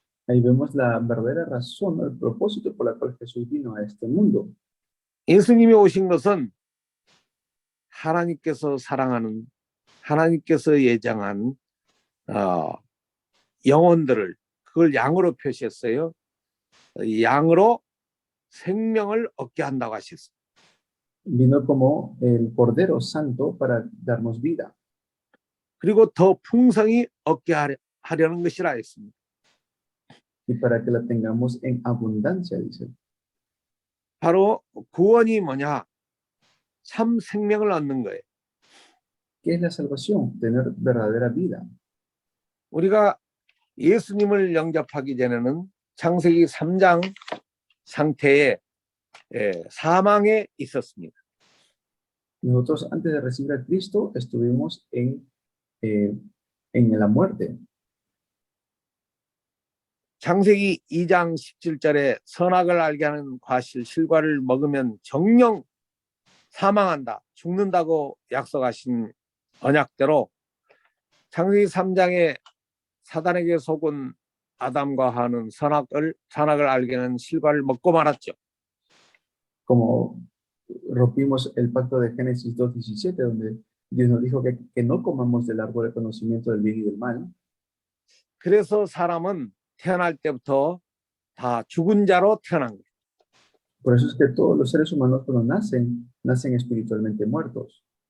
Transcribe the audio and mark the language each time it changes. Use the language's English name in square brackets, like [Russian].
[Spanish] Ahí vemos la verdadera razón, el propósito por la cual Jesús vino a este mundo. [Korean] 예수님이 오신 것은 하나님께서 사랑하는 하나님께서 예정한 영혼들을 그걸 양으로 표시했어요. 양으로 생명을 얻게 한다고 하셨어요. [Spanish] Vino como el Cordero Santo para darnos vida. [Korean] 그리고 더 풍성히 얻게 하려는 것이라 했습니다. [Spanish] Y para que la tengamos en abundancia, dice. [Korean] 바로 구원이 뭐냐? 참 생명을 얻는 거예요. [Spanish] ¿Qué es la salvación? Tener verdadera vida. [Korean] 우리가 예수님을 영접하기 전에는 창세기 3장 상태에 사망에 있었습니다. [Spanish] Nosotros antes de recibir a Cristo estuvimos en la muerte. [Korean] 창세기 2장 17절에 선악을 알게 하는 과실 실과를 먹으면 정령 사망한다, 죽는다고 약속하신 언약대로 창세기 3장에 사단에게 속은 아담과 하와는 선악을 알게 하는 실과를 먹고 말았죠. [Spanish] Como rompimos el pacto de Génesis 2:17, donde Dios nos dijo que no comamos del árbol del conocimiento del bien y del mal. [Korean] 그래서 사람은 태어날 때부터 다 죽은 자로 태어난 거예요. [Spanish] Por eso es que todos los seres humanos cuando nacen espiritualmente muertos.